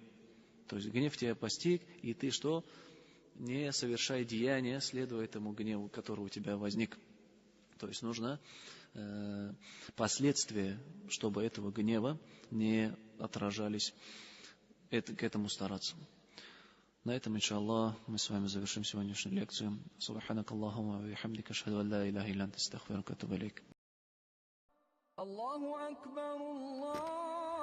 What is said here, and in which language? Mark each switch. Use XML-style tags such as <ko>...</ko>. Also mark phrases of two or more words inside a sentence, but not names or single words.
<ru>То есть гнев тебя постиг, и ты что? Не совершай деяния, следуя этому гневу, который у тебя возник. То есть нужно последствия, чтобы этого гнева не отражались, к этому стараться. На этом, иншаллах, мы с вами завершим сегодняшнюю лекцию.</ru> <ar>سبحانك اللهم وبحمدك أشهد أن لا إله إلا أنت أستغفرك وأتوب إليك. الله أكبر الله.</ar>